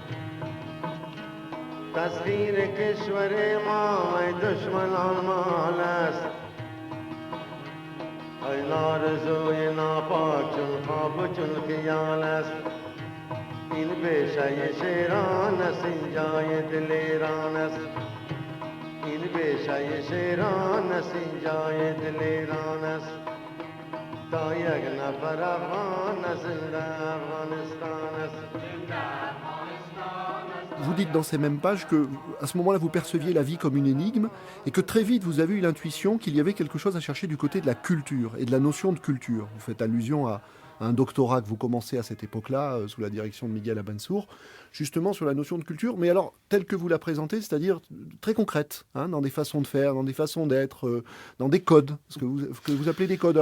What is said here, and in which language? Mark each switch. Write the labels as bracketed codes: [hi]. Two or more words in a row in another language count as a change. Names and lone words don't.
[fa] تصویر کشور ما ای دشمنان مال است این آرزوی ناپاک چون خواب و چون خیال است این بیشه شیران است این جای دل ایران است این بیشه شیران است این جای دل ایران است تا یک نفر افغان است زنده افغانستان است. [fr] Vous dites dans ces mêmes pages que, à ce moment-là, vous perceviez la vie comme une énigme et que très vite, vous avez eu l'intuition qu'il y avait quelque chose à chercher du côté de la culture et de la notion de culture. Vous faites allusion à un doctorat que vous commencez à cette époque-là, sous la direction de Miguel Abansour, justement sur la notion de culture, mais alors telle que vous la présentez, c'est-à-dire très concrète, hein, dans des façons de faire, dans des façons d'être, dans des codes, ce que vous appelez des codes.